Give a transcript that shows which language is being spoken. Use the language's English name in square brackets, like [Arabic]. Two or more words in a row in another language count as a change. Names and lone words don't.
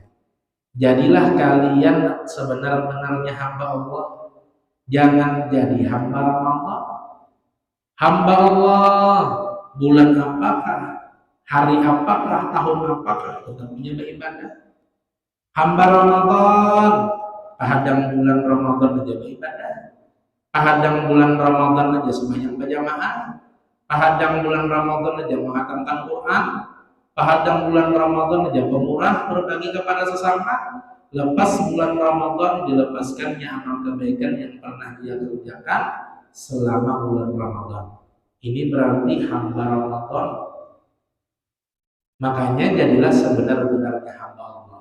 [Indonesian] Jadilah kalian sebenar-benarnya hamba Allah, jangan jadi hamba Ramadan. Hamba Allah bulan apakah, hari apakah, tahun apakah, tetap punya beribadah. Hamba Ramadan, hadang bulan Ramadan aja beribadah. Hadang bulan Ramadan aja sembahyang berjamaah. Hadang bulan Ramadan aja menghatamkan Quran. Hadang bulan Ramadan aja pemurah berbagi kepada sesama. Lepas bulan Ramadan dilepaskannya amal kebaikan yang pernah dia kerjakan selama bulan Ramadan. Ini berarti hamba Ramadan. Makanya jadilah sebenar-benarnya hamba Allah.